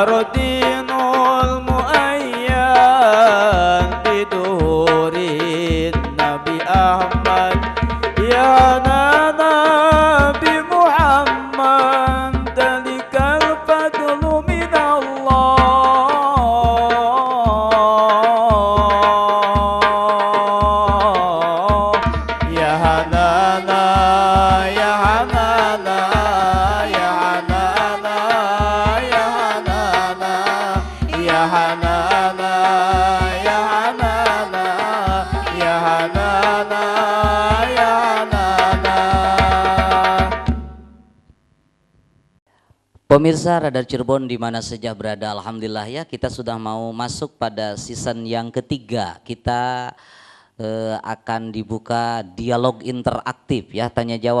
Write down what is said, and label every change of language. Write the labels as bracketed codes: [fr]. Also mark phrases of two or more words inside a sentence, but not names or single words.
[ar] دين معين بظهور نبي أحمد يا نبي محمد ذلك الفضل من الله يا حنان يا حنان يا حنان يا حنان يا حنان يا حنان يا حنان يا حنان. [id] Pemirsa Radar Cirebon di mana saja berada, alhamdulillah ya, kita sudah mau masuk pada season yang ketiga. Kita akan dibuka dialog interaktif ya, tanya jawab.